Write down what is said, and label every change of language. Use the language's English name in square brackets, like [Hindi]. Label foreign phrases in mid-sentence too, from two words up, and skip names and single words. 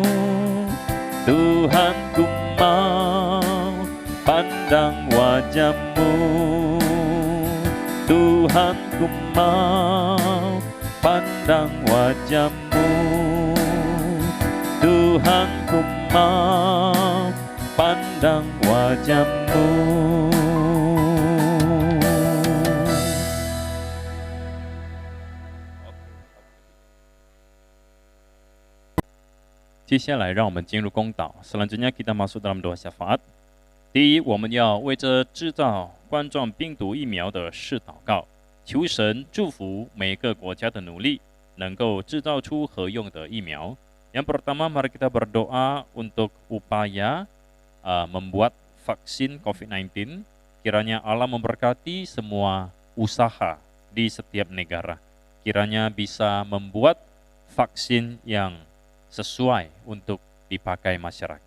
[Indonesian] Tuhan, ku mau pandang wajahmu. Tuhan, ku mau pandang wajahmu. Tuhan, ku mau pandang wajahmu. [Chinese] 接下来，让我们进入公祷。 [Indonesian] Selanjutnya kita masuk dalam doa syafaat。 [Chinese] 第一，我们要为这制造冠状病毒疫苗的事祷告，求神祝福每个国家的努力，能够制造出合用的疫苗。 [Indonesian] Yang pertama, mari kita berdoa untuk upaya membuat vaksin COVID-19. Kiranya Allah memberkati semua usaha di setiap negara. Kiranya bisa membuat vaksin yang sesuai untuk dipakai masyarakat.